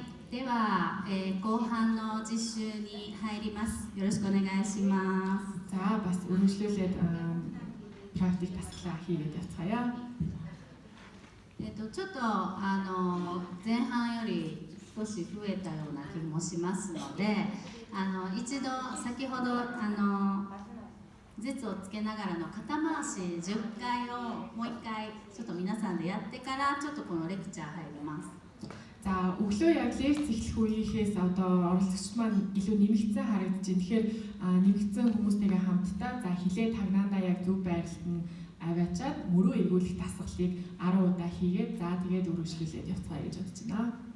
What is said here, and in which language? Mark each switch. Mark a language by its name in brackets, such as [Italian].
[Japanese] では、後半の実習に入ります。よろしくお願いします。 [Mongolian] За бас үргэлжлүүлээд практик таслаа хийгээд явцгаая. [Japanese] ちょっと前半より少し増えたような気もしますので、一度先ほど舌をつけながらの肩回し10回をもう1回ちょっと皆さんでやってからちょっとこのレクチャー入ります。 [Mongolian] За өглөө яг лекц эхлэх үеийнхээс одоо оролцогч маань илүү нэмэгдсэн харагдаж байна. Тэгэхээр нэмэгдсэн хүмүүстэйгээ хамтдаа за хилээ тагнаандаа яг зөв байрлалд нь аваачаад мөрөө эргүүлэх дасгалыг 10 удаа хийгээд за тэгээд үргэлжлүүлээд явцгаая гэж бодож байна.